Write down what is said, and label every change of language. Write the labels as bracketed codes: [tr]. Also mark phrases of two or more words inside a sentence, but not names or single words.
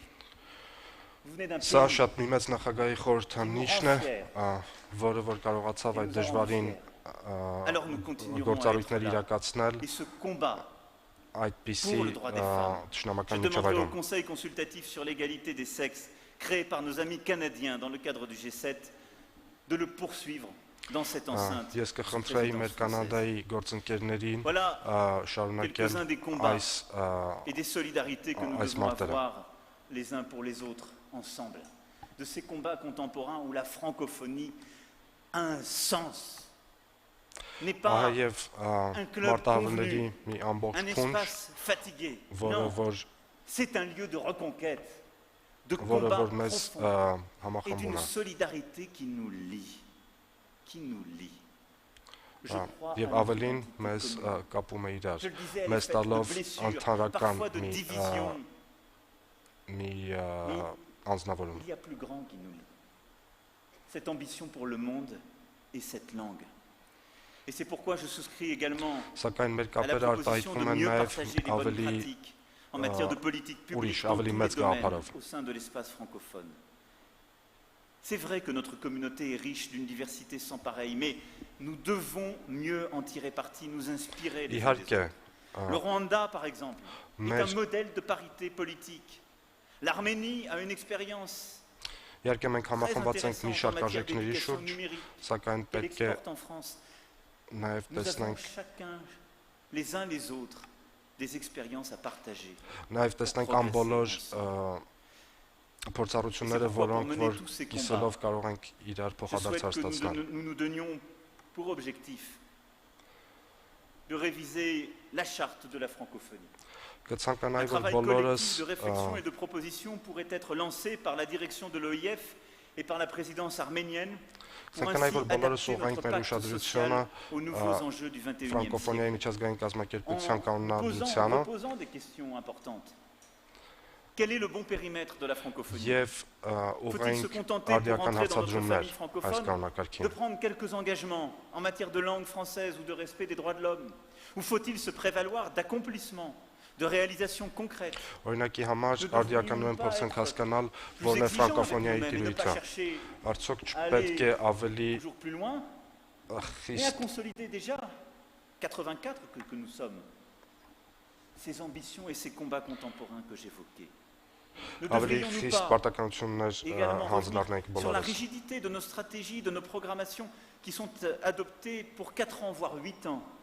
[fr] Vous venez d'un [hy] Սա [fr] pays [hy] շատ մի մեծ նախագահի խորհրդանիշն է, որը որ կարողացավ այդ դժվարին [fr] Alors nous continuerons à [hy] գործառույթներ [fr] être là. [hy] իրականացնել [fr] Et ce combat, [hy] այդպիսի [fr] pour le droit des femmes. Je [hy] ճշնամական [fr] demanderai au [hy] միջավայրում։ [fr] Conseil consultatif sur l'égalité des sexes, créé par nos amis canadiens dans le cadre du G7, de le poursuivre dans cette enceinte. [hy] Ես [fr] sous [hy] կխնդրեի մեր [fr] présidence française. [hy] Կանադայի գործընկերներին [fr] Voilà [hy] շարունակել [fr] quelques-uns des combats [hy] այս [fr] et des solidarités que nous Ah, devons Martella. avoir les uns pour les autres ensemble. De ces combats contemporains où la francophonie a un sens. N'est pas [hy] եւ [fr] un club [hy] մարտահրավերների [fr] convenu, [hy] մի ամբողջ [fr] un [hy] փունջ, [fr] espace fatigué. [hy] որը [fr] Non, [hy] որ [fr] c'est un lieu de reconquête, de [hy] որը [fr] combat [hy] որ մեզ [fr] profond et [hy] համախմբում [fr] d'une [hy] է։ [fr] solidarité qui nous lie. Qui nous lie. Je crois [hy] Եվ [fr] à [hy] ավելին [fr] l'identité [hy] մեզ [fr] commune. [hy] կապում է իրար։ [fr] Je le disais, elle est [hy] Մեզ [fr] faite de [hy] տալով [fr] blessures, [hy] ընդհանրական [fr] parfois de [hy] մի [fr] divisions. [hy] մի անձնավորում։ [fr] Il y a plus grand qui nous lie. Cette ambition pour le monde et cette langue. Et c'est pourquoi je souscris également [hy] Սակայն մեր [fr] à la [hy] կապերը [fr] proposition de [hy] արտահայտվում են [fr] mieux [hy] նաև [fr] partager les bonnes [hy] ավելի [fr] pratiques en matière de politique publique [hy] ուրիշ, [fr] dans tous [hy] ավելի [fr] les [hy] մեծ [fr] domaines [hy] գաղափարով։ [fr] au sein de l'espace francophone. C'est vrai que notre communauté est riche d'une diversité sans pareille, mais nous devons mieux en tirer parti, nous inspirer les uns des [hy] Իհարկե, [fr] autres. Le Rwanda, par exemple, est mais- un modèle de parité politique. L'Arménie a une expérience [hy] իհարկե մենք [fr] très [hy] համախմբված ենք մի [fr] intéressante en [hy] շարք [fr] matière [hy] արժեքների [fr] d'éducation [hy] շուրջ, [fr] numérique [hy] սակայն [fr] qu'elle [hy] պետք է [fr] exporte en France. [hy] նաև [fr] Nous avons [hy] տեսնենք [fr] chacun, les uns les autres, des expériences à partager. [hy] նաև տեսնենք ան բոլոր փորձառությունները, որոնք որ կիսելով կարող ենք իրար [fr] Je [hy] փոխադարձ [fr] souhaite que [hy] ստացնել։ [fr] nous nous donnions pour objectif de réviser la charte de la francophonie. [hy] Կցանկանայի, [fr] Un [hy] որ [fr] travail [hy] բոլորս [fr] collectif de réflexion et de proposition pourrait être lancé par la direction de l'OIF et par la présidence arménienne pour [hy] Ցանկանայի, [fr] ainsi [hy] որ բոլորս [fr] adapter [hy] ուղղենք [fr] notre [hy] մեր [fr] pacte [hy] ուշադրությունը [fr] social aux nouveaux enjeux du XXIe [hy] ֆրանկոֆոնիայի [fr] siècle. [hy] միջազգային կազմակերպության [fr] En [hy] կանոնադրությանը [fr] posant des questions importantes. Quel est le bon périmètre de la francophonie? [hy] եւ [fr] Faut-il se [hy] ուղղենք [fr] contenter pour [hy] արդիական [fr] entrer dans notre [hy] հարցադրումներ [fr] famille [hy] այս [fr] francophone de [hy] կանոնակարգին։ [fr] prendre quelques engagements en matière de langue française ou de respect des droits de l'homme? Ou faut-il se prévaloir d'accomplissements, de réalisations concrètes? [hy] Օրինակի համար արդիականորեն փորձենք հասկանալ [fr] Plus [hy] որն է [fr] exigeant avec [hy] ֆրանկոֆոնիայի [fr] nous-mêmes et ne pas [hy] տիրույթը։ [fr] chercher [hy] Արդյոք չպետք է ավելի [fr] toujours plus loin, mais à [hy] խիստ [fr] consolider déjà 84 que nous sommes, ces ambitions et ces combats contemporains que j'évoquais. Ne [hy] ավելի [fr] devrions-nous [hy] խիստ [fr] pas [hy] պարտականություններ [fr] également [hy] հանձնարնենք [fr] revenir sur la [hy] բոլորս։ [fr] rigidité de nos stratégies, de nos programmations qui sont adoptées pour 4 ans, voire 8 ans?